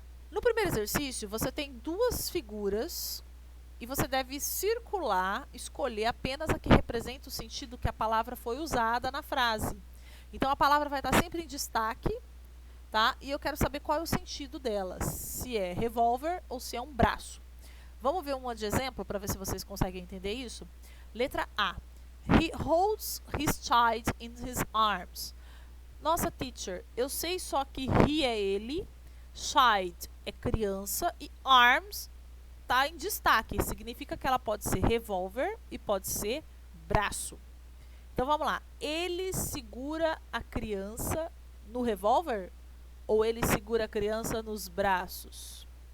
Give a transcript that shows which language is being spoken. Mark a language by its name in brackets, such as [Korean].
[Portuguese] No primeiro exercício, você tem duas figuras e você deve circular, escolher apenas a que representa o sentido que a palavra foi usada na frase. Então, a palavra vai estar sempre em destaque, tá? E eu quero saber qual é o sentido dela, se é revólver ou se é um braço. Vamos ver um de exemplo para ver se vocês conseguem entender isso? Letra A. [English] He holds his child in his arms. [Portuguese] Nossa, teacher, eu sei só que he é ele, child é criança e arms está em destaque. Significa que ela pode ser revólver e pode ser braço. Então vamos lá. Ele segura a criança no revólver ou ele segura a criança nos braços?